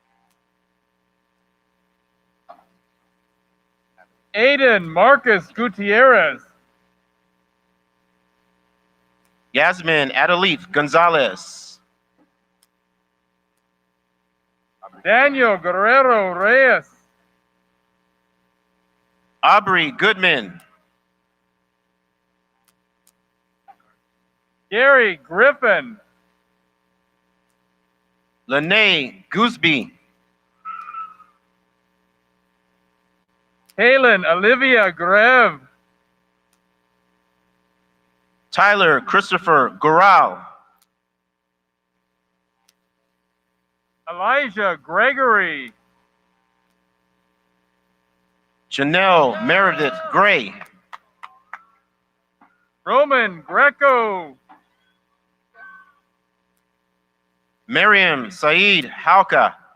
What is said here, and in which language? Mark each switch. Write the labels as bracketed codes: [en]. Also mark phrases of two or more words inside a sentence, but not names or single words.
[en] Aiden Marcus Gutierrez. Yasmin Adelith Gonzalez. Daniel Guerrero Reyes. Aubrey Goodman. Gary Griffin. Lene Gooseby. Kaylin Olivia Greve. Tyler Christopher Gural. Elijah Gregory. Janelle Meredith Gray. Roman Greco. Miriam Saeed Halka.